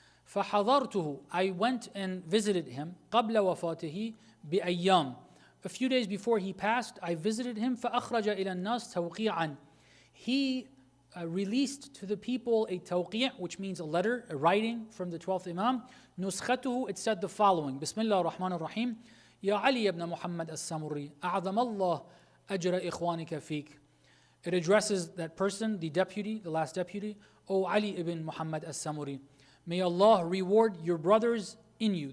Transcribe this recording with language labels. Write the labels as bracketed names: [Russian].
[Arabic] فحضرته, [English] I went and visited him [Arabic] قبل وفاته بأيام. [English] A few days before he passed, I visited him. [Arabic] فأخرج إلى الناس توقيعا. [English] He released to the people a tawqi', which means a letter, a writing from the 12th Imam. [Arabic] نسخته, [English] it said the following. [Arabic] بسم الله الرحمن الرحيم. يا علي ibn Muhammad al-Samuri, أعظم الله أجر إخوانك فيك. [English] It addresses that person, the deputy, the last deputy. O Ali ibn Muhammad al-Samuri, may Allah reward your brothers in you.